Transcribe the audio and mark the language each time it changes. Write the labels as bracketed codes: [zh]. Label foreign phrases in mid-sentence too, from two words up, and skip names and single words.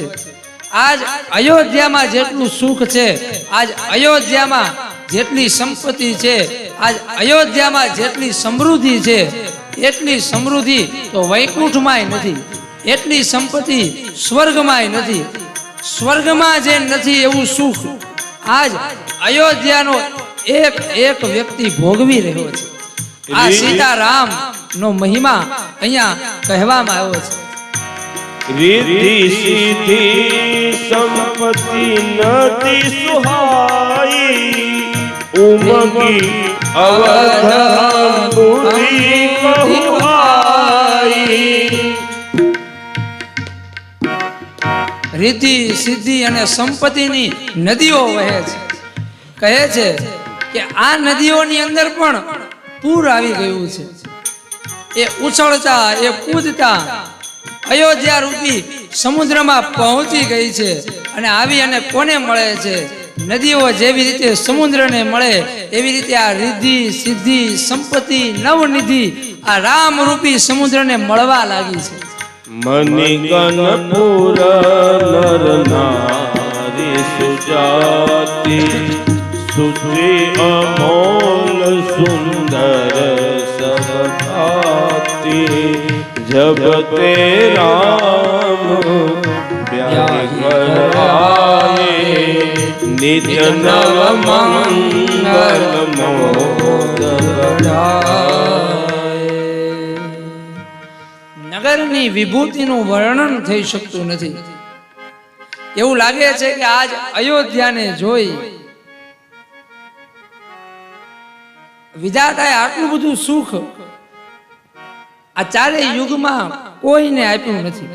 [gu] આજ અયોધ્યામાં જેટલું સુખ છે, આજ અયોધ્યામાં જેટલી સંપત્તિ છે, આજ અયોધ્યામાં જેટલી સમૃદ્ધિ છે, એટલી સમૃદ્ધિ તો વૈકુંઠમાંય નથી, એટલી સંપત્તિ સ્વર્ગમાંય નથી. સ્વર્ગમાં જે નથી એવું સુખ આજ અયોધ્યાનો એક એક વ્યક્તિ ભોગવી રહ્યો છે. આ સીતારામ નો મહિમા અહીંયા કહેવામાં આવ્યો છે. [awa] रिद्धि सिद्धि संपत्ति नति सुहाई, उमगी अवध बुद्धि बहुआई. [gu] રિદ્ધિ સિદ્ધિ અને સંપત્તિની નદીઓ વહે છે. કહે છે કે આ નદીઓની અંદર પણ પૂર આવી ગયું છે. એ ઉછળતા, એ કૂદતા અયોધ્યા રૂપી સમુદ્રમાં પહોંચી ગઈ છે. અને આવી અને કોને મળે છે? નદીઓ જેવી રીતે સમુદ્રને મળે એવી રીતે આ રિદ્ધિ સિદ્ધિ સંપત્તિ નવનિધિ આ રામ રૂપી સમુદ્રને મળવા લાગી છે. [awa] मणिगण पुर नर नारी सुजाति, सुचि अमोल सुंदर सबधाति. जब ते राम ब्याही घर आए, नित्य नव मंगल मोद बधाए. [gu] નગરની વિભૂતિનું વર્ણન થઈ શકતું નથી. એવું લાગે છે કે આજ અયોધ્યાને જોઈ વિધાતાએ આટલું બધું સુખ આ ચારેય યુગમાં કોઈને આપ્યું નથી.